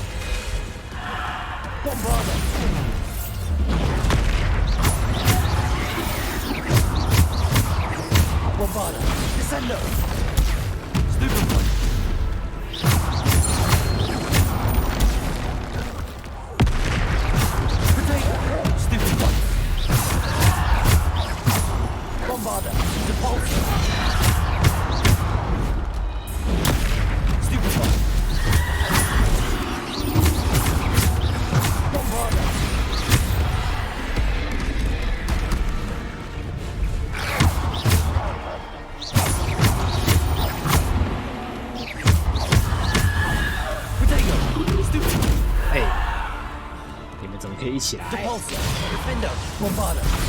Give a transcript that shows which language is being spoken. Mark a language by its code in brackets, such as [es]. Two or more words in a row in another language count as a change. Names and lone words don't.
[en] Bombarda. Bombarda. Descender. Stupid one. Potato. Stupid one. Bombarda. Depulsar. Stupid one. Bombarda. Potato. Stupid. [zh] 哎，你们怎么可以一起来？ [en] Depulsar. Defender. Bombarda.